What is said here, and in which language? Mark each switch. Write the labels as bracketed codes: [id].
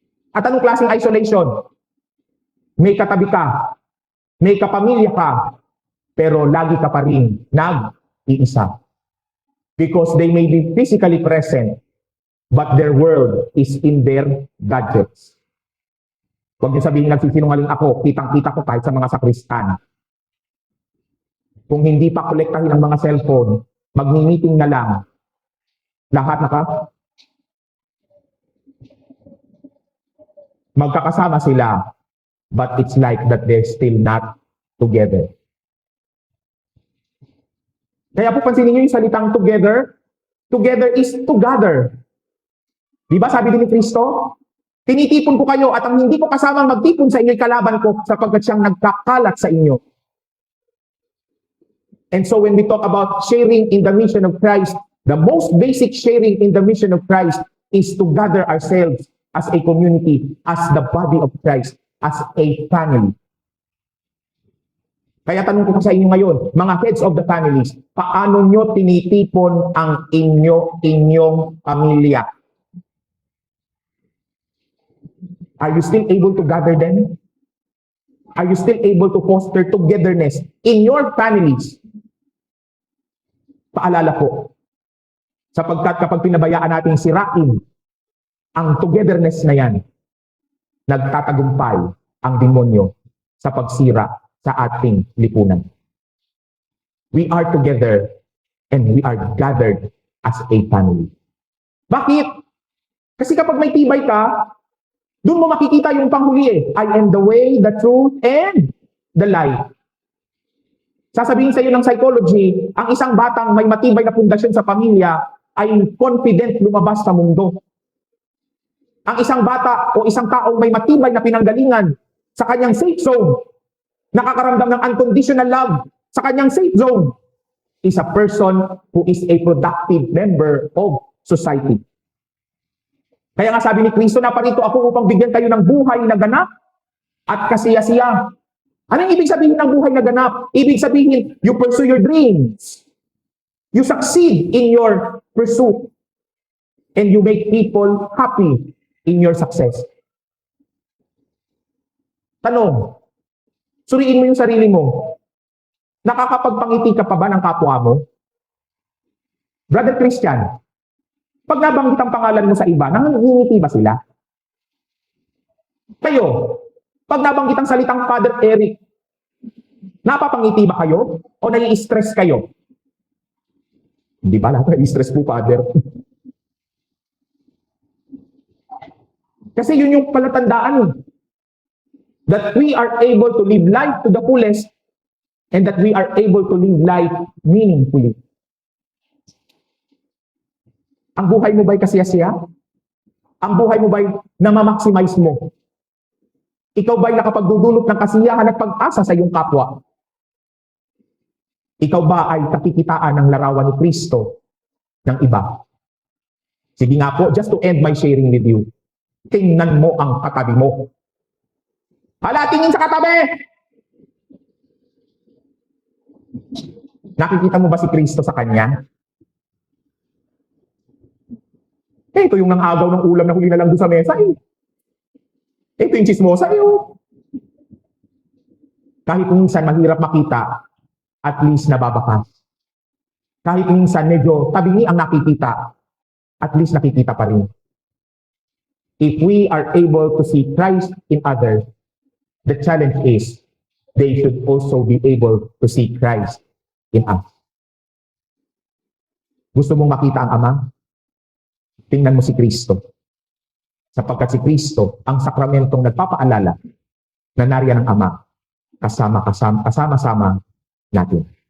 [tl] At anong klaseng isolation? May katabi ka, may kapamilya ka, pero lagi ka pa rin nag-iisa. [en] Because they may be physically present, but their world is in their gadgets. [tl] Huwag niyo sabihin nagsisinungaling ako, kitang-kita ko kahit sa mga sakristan. Kung hindi pa kolektahin ang mga cellphone, magmi-meeting na lang. Lahat magkakasama sila, [en] but it's like that they're still not together. [tl] Kaya po pansinin niyo yung salitang together. [en] Together is to gather. [tl] Di ba sabi din ni Kristo? Tinitipon ko kayo at ang hindi ko kasamang magtipon sa inyo'y kalaban ko sapagkat siyang nagkakalat sa inyo. [en] And so when we talk about sharing in the mission of Christ, the most basic sharing in the mission of Christ is to gather ourselves as a community, as the body of Christ, as a family. [tl] Kaya tanong ko sa inyo ngayon, mga [en] heads of the families, [tl] paano nyo tinitipon ang inyong pamilya? [en] Are you still able to gather them? Are you still able to foster togetherness in your families? [tl] Paalala po, sapagkat kapag pinabayaan natin sirain ang togetherness na yan, nagtatagumpay ang demonyo sa pagsira sa ating lipunan. [en] We are together and we are gathered as a family. [tl] Bakit? Kasi kapag may tibay ka, doon mo makikita yung panghuli eh. [en] I am the way, the truth, and the life. [tl] Sasabihin sa iyo ng psychology, ang isang batang may matibay na pundasyon sa pamilya ay confident lumabas sa mundo. Ang isang bata o isang taong may matibay na pinanggalingan sa kanyang safe zone, nakakaramdam ng unconditional love sa kanyang safe zone, [en] is a person who is a productive member of society. [tl] Kaya nga sabi ni Kristo, naparito ako upang bigyan kayo ng buhay na ganap at kasiya-siya. Anong ibig sabihin ng buhay na ganap? Ibig sabihin, [en] you pursue your dreams. You succeed in your pursuit. And you make people happy in your success. [tl] Tanong, suriin mo yung sarili mo. Nakakapagpangiti ka pa ba ng kapwa mo? Brother Christian, pag nabanggit ang pangalan mo sa iba, nangingiti ba sila? Kayo, pag nabanggit ang salitang Father Eric, napapangiti ba kayo? O nai-stress kayo? Hindi ba lahat nai-stress po, Father? Kasi yun yung palatandaan. [en] That we are able to live life to the fullest and that we are able to live life meaningfully. [tl] Ang buhay mo ba'y kasiya-siya? Ang buhay mo ba'y namamaximize mo? Ikaw ba'y nakapagdudulot ng kasiyahan at pag-asa sa iyong kapwa? Ikaw ba ay nakikitaan ng larawan ni Kristo ng iba? Sige nga po, [en] just to end my sharing with you, [tl] tingnan mo ang katabi mo. Hala, tingin sa katabi! Nakikita mo ba si Kristo sa kanya? Ito yung nangagaw ng ulam na huli na lang doon sa mesa. Ito yung chismosa. Kahit minsan mahirap makita, at least nababakas. Kahit minsan medyo tabingi ang nakikita, at least nakikita pa rin. [en] If we are able to see Christ in others, the challenge is they should also be able to see Christ in us. [tl] Gusto mong makita ang Ama? Tingnan mo si Kristo. Sapagkat si Kristo ang sakramentong nagpapaalala na nariyan ang Ama kasama-sama natin.